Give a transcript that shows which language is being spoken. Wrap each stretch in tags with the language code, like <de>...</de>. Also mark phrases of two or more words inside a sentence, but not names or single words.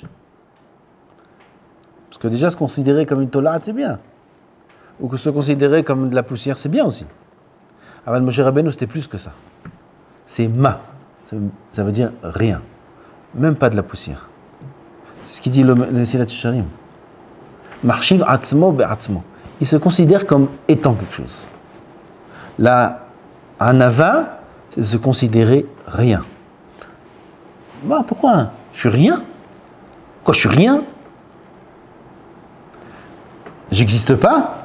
<fr>Parce que déjà se considérer comme une tola'at c'est bien. Ou que se considérer comme de la poussière c'est bien aussi. Avant Moshe Rabbeinu c'était plus que ça. C'est ma. Ça veut dire rien. Même pas de la poussière. C'est ce qu'il dit le Mesilat Yesharim.</fr> <he>מחשיב עצמו בעצמו.</he> <fr>Il se considère comme étant quelque chose. La anava, c'est se considérer rien. Bah, pourquoi? Je suis rien? Quoi, je suis rien? J'existe pas?</fr>